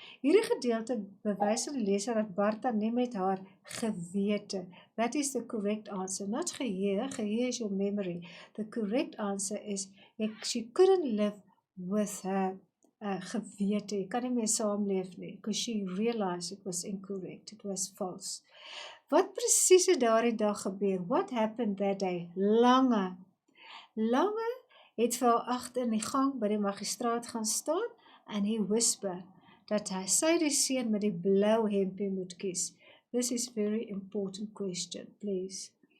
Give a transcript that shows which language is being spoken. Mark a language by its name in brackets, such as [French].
[Afrikaans] Hierdie gedeelte bewys aan die leser dat Barta nie met haar gewete, [English] that is the correct answer, not [Afrikaans] geheue [English] is your memory. The correct answer is, she couldn't live with her gewete, [Afrikaans] jy kan nie meer saamleef nie, [English] because she realized it was incorrect, it was false. [Afrikaans] Wat presies het daardie dag gebeur? [English] What happened that day? [Afrikaans] Lange het vir haar agter in die gang by die magistraat gaan staan, [English] and he whisper, [Afrikaans] dat sy die seun met die blou hempie moet kies. [English] This is very important question, please.